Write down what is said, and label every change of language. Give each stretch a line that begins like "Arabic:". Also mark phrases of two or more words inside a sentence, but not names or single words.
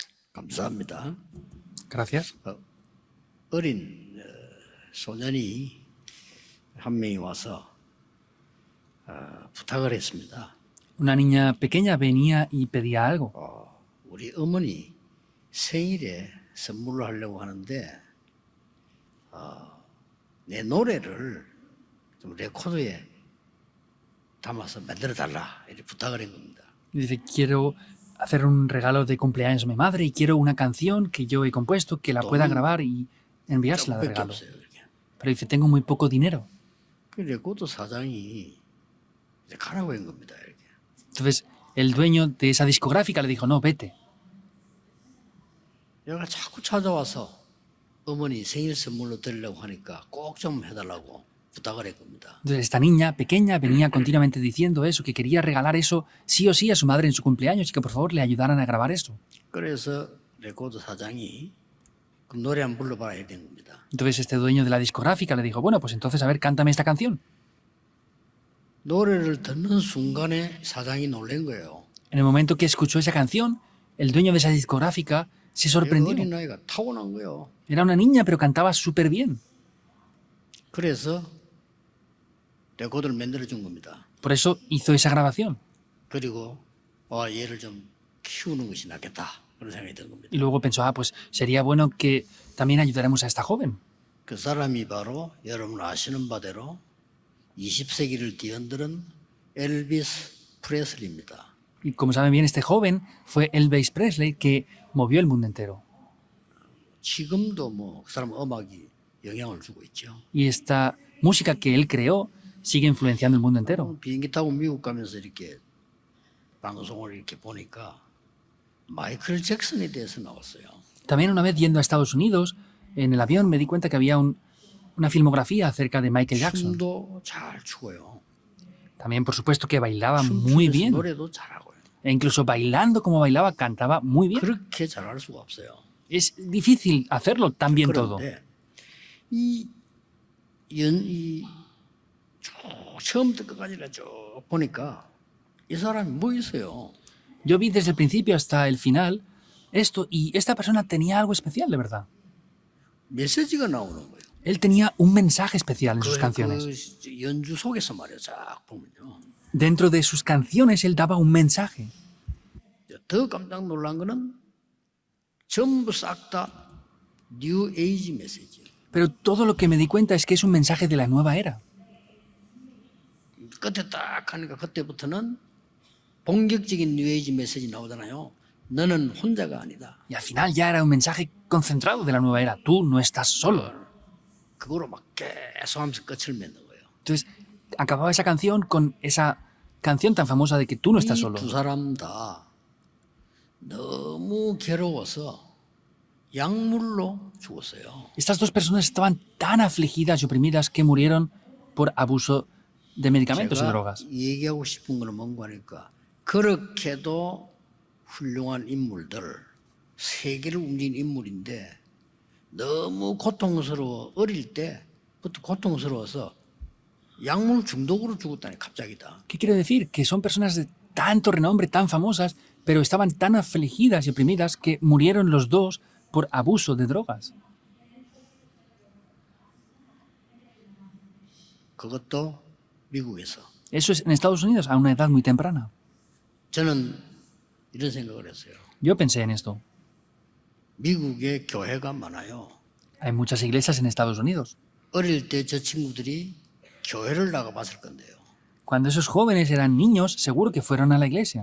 Korean: 감사합니다.
Spanish: Gracias.
Korean: 어린 소년이 한 명이 와서 부탁을 했습니다.
Spanish: Una niña pequeña venía y pedía algo.
Korean: 우리 어머니 생일에 선물로 하려고 하는데 내 노래를 좀 레코드에 담아서 만들어 달라 이렇게 부탁을 한 겁니다.
Spanish: Dice, quiero hacer un regalo de cumpleaños a mi madre y quiero una canción que yo he compuesto que la pueda grabar y enviársela de
Korean: 조금밖에
Spanish: regalo.
Korean: 없어요. 이렇게.
Spanish: Pero dice, tengo muy poco dinero.
Korean: 그 레코드 사장이 이제 가라고 한 겁니다. 이렇게.
Spanish: Entonces, el dueño de esa discográfica le dijo, no, vete.
Korean: 얘가 자꾸 찾아와서 어머니 생일 선물로 드리려고 하니까 꼭 좀 해달라고 부탁을 한 겁니다.
Spanish: Entonces, esta niña pequeña venía continuamente diciendo eso, que quería regalar eso sí o sí a su madre en su cumpleaños y que por favor le ayudaran a grabar eso.
Korean: 그래서 레코드 사장이 그 노래 한번 불러봐야 되는 겁니다.
Spanish: Entonces, este dueño de la discográfica le dijo, bueno, pues entonces, a ver, cántame esta canción.
Korean: 노래를 듣는 순간에 사장이 놀란 거예요.
Spanish: En el momento que escuchó esa canción, el dueño de esa discográfica se sorprendió.
Korean: 어린아이가 타고난 거예요.
Spanish: Era una niña, pero cantaba súper bien.
Korean: 그래서 레코드를 만들어 준 겁니다.
Spanish: Por eso hizo esa grabación.
Korean: 그리고 얘를 좀 키우는 것이 낫겠다 그런 생각이 든 겁니다.
Spanish: Y luego pensó, pues sería bueno que también ayudaremos a esta joven.
Korean: 그 사람이 바로 여러분 아시는 바대로 20세기를 뒤흔드는 엘비스 프레슬리입니다.
Spanish: Y como saben bien, este joven fue Elvis Presley que movió el mundo entero.
Korean: 지금도 그 사람 음악이 영향을 주고 있죠.
Spanish: Y esta música que él creó sigue influenciando el mundo entero.
Korean: 비행기 타고 미국 가면서 이렇게 방송을 이렇게 보니까 마이클 잭슨에 대해서 나왔어요.
Spanish: También una vez yendo a Estados Unidos, en el avión me di cuenta que había una filmografía acerca de Michael Jackson.
Korean: 춤도 잘 추고요.
Spanish: También, por supuesto, que bailaba muy
Korean: 춤추면서
Spanish: bien.
Korean: 노래도 잘하고요.
Spanish: E incluso bailando como bailaba, cantaba muy bien.
Korean: 그렇게 잘할 수가 없어요.
Spanish: Es difícil hacerlo tan bien todo.
Korean: 그런데 쭉 처음부터 끝까지 쭉 보니까 이 사람이 뭐 있어요?
Spanish: Yo vi desde el principio hasta el final esto y esta persona tenía algo especial, de verdad.
Korean: 메시지가 나오는 거예요.
Spanish: Él tenía un mensaje especial en sus canciones.
Korean: 그 연주 속에서 말이에요. 쫙 보면요.
Spanish: Dentro de sus canciones él daba un mensaje.
Korean: 더 깜짝 놀란 거는 전부 싹 다
English: new age
Korean: 메시지.
Spanish: Pero todo lo que me di cuenta es que es un mensaje de la nueva era.
Korean: 끝에 딱 하니까 그때부터는 본격적인
English: new age
Korean: 메시지 나오잖아요. 너는 혼자가 아니다.
Spanish: Y al final ya era un mensaje concentrado de la nueva era. Tú no estás solo.
Korean: 그거로 막 계속 하면서 끝을 맺는 거예요.
Spanish: Entonces acababa esa canción con esa canción tan famosa de que tú no estás solo.
Korean: 이 두 사람 다 너무 괴로워서 약물로 죽었어요.
Spanish: Estas dos personas estaban tan afligidas y oprimidas que murieron por abuso de medicamentos y
Korean: 제가
Spanish: drogas.
Korean: 얘기하고 싶은 거는 뭔가 하니까 그렇게도 훌륭한 인물들, 세계를 움직인 인물인데 너무 고통스러워 어릴 때부터 고통스러워서 약물 중독으로 죽었다니 갑자기다.
Spanish: ¿Qué quiere decir? Que son personas de tanto renombre, tan famosas, pero estaban tan afligidas y oprimidas que murieron los dos por abuso de drogas.
Korean: 그것도 미국에서.
Spanish: Eso es en Estados Unidos a una edad muy temprana.
Korean: 저는 이런 생각을 했어요.
Spanish: Yo pensé en esto.
Korean: 미국에 교회가 많아요.
Spanish: Hay muchas iglesias en Estados Unidos.
Korean: 어릴 때 저 친구들이 교회를 나가봤을 건데요.
Spanish: Cuando esos jóvenes eran niños, seguro que fueron a la iglesia.